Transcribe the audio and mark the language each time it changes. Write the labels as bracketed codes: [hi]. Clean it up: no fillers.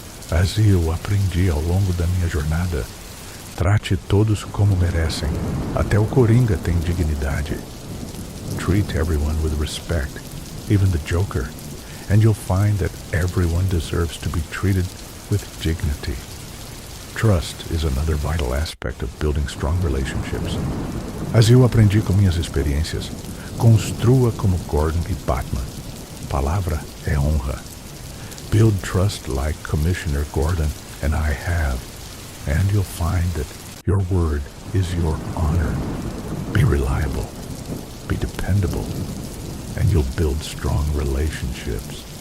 [pt] Assim eu aprendi ao longo da minha jornada. Trate todos como merecem. Até o coringa tem dignidade. [en] Treat everyone with respect, even the joker, and you'll find that everyone deserves to be treated with dignity. Trust is another vital aspect of building strong relationships. [pt] Assim eu aprendi com minhas experiências. Construa como Gordon e Batman. Palavra é honra. [en] Build trust like Commissioner Gordon and I have, and you'll find that your word is your honor. Be reliable, be dependable, and you'll build strong relationships.